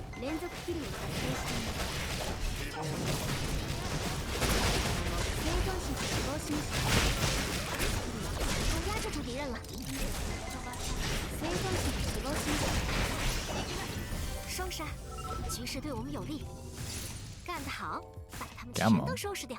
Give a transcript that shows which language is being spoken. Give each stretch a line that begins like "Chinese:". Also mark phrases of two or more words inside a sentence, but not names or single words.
Japanese: 連続キルを達成しています。生存者が死亡しました。
Chinese: 我压制住敌人了。
Japanese: 生存者が死亡しました。
Chinese: 双杀，局势对我们有利。干得好，把他们全都收拾掉。